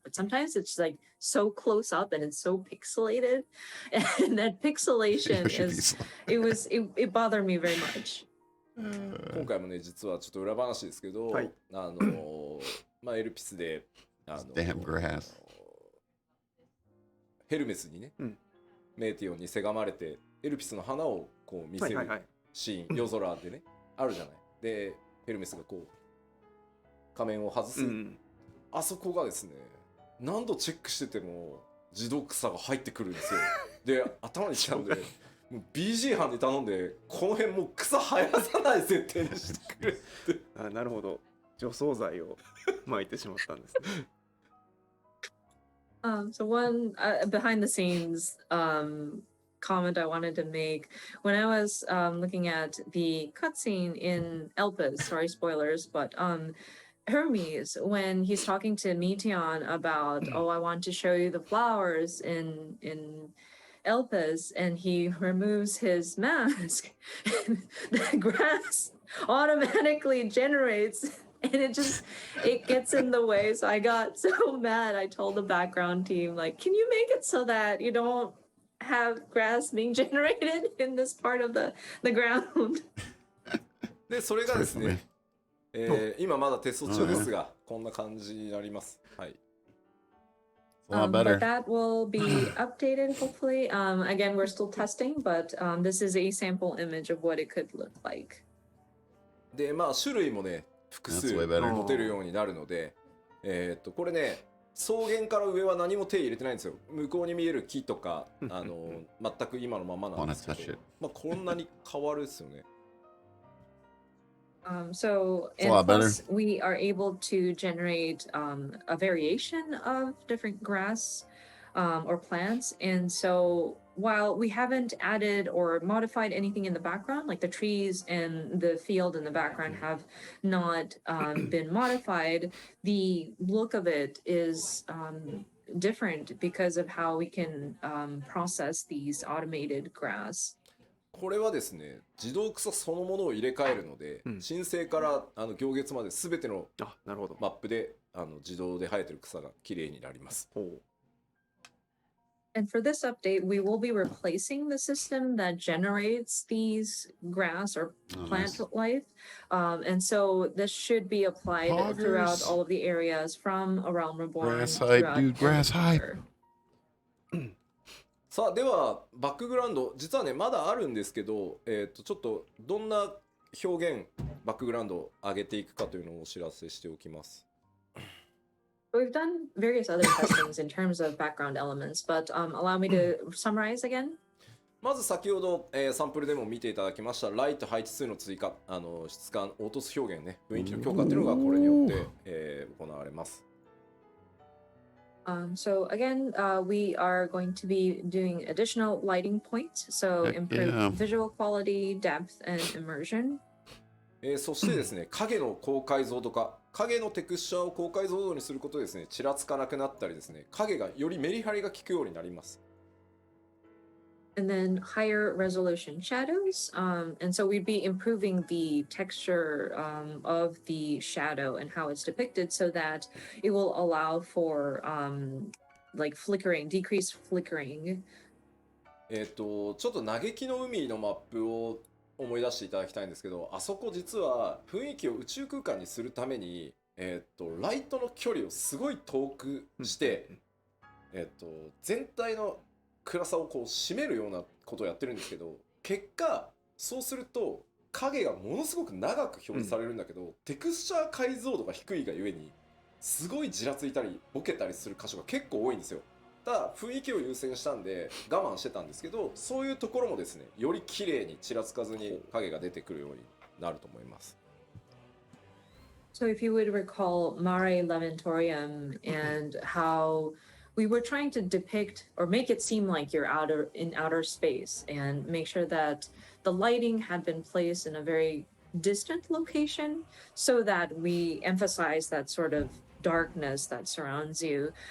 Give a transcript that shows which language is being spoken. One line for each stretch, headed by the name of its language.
English: But sometimes it's like so close up and it's so pixelated, and that pixelation is it bothered me very much.
Japanese: 今回もね、実はちょっと裏話ですけど、はい、まあエルピスで
English: Damn grass.
Japanese: ヘルメスにね、メーティオンにせがまれてエルピスの花をこう見せるシーン、夜空でねあるじゃない。でヘルメスがこう仮面を外す、あそこがですね、何度チェックしてても自動草が入ってくるんですよ。で頭にきたんでもう BG 班に頼んでこの辺もう草生やさない設定にしてくれってあ、なるほど、除草剤を撒いてしまったんですね。
English: So one behind the scenes comment I wanted to make when I was looking at the cutscene in Elpis, sorry spoilers, but Hermes, when he's talking to Meteon about, oh, I want to show you the flowers in Elpis, and he removes his mask, and the grass automatically generates. And it gets in the way. So I got so mad. I told the background team, like, can you make it so that you don't have grass being generated in this part of the ground?
Japanese: で、それがですね、今まだテスト中ですが、こんな感じになります。はい。
English: But that will be updated hopefully. Again, we're still testing, but this is a sample image of what it could look like.
Japanese: で、まあ種類もね、複数持てるようになるので、これね、草原から上は何も手入れてないんですよ。向こうに見える木とか、全く今のままなんですけど、まあこんなに変わるですよね。
English: So and plus we are able to generate a variation of different grass or plants, and so while we haven't added or modified anything in the background, like the trees and the field in the background have not been modified, the look of it is different because of how we can process these automated grass.
Japanese: これはですね、自動草そのものを入れ替えるので、申請から行月まで全てのマップで自動で生えてる草がきれいになります。
English: And for this update, we will be replacing the system that generates these grass or plant life. And so this should be applied throughout all of the areas from A Realm Reborn. Grass hype, dude, grass hype.
Japanese: さあ、ではバックグラウンド、実はねまだあるんですけど、ちょっとどんな表現バックグラウンドを上げていくかというのをお知らせしておきます。
English: We've done various other testings in terms of background elements, but allow me to summarize again.
Japanese: まず先ほど、サンプルでも見ていただきましたライト配置数の追加、質感凹凸表現ね、雰囲気の強化っていうのがこれによって、行われます。
English: So again, we are going to be doing additional lighting points, so improve visual quality, depth, and immersion.
Japanese: そしてですね、影の高解像度化、影のテクスチャーを高解像度にすることでですね、ちらつかなくなったりですね、影がよりメリハリが効くようになります。
English: And then higher resolution shadows, and so we'd be improving the texture of the shadow and how it's depicted, so that it will allow for like flickering, decreased flickering.
Japanese: ちょっと嘆きの海のマップを思い出していただきたいんですけど、あそこ実は雰囲気を宇宙空間にするために、ライトの距離をすごい遠くして、全体の暗さをこう締めるようなことをやってるんですけど、結果そうすると影がものすごく長く表示されるんだけど、テクスチャー解像度が低いがゆえにすごいじらついたりボケたりする箇所が結構多いんですよ。ただ雰囲気を優先したんで我慢してたんですけど、そういうところもですね、より綺麗にちらつかずに影が出てくるようになると思います。
English: So if you would recall Mare Lamentorium and how we were trying to depict or make it seem like you're in outer space and make sure that the lighting had been placed in a very distant location so that we emphasize that sort of darkness that surrounds you.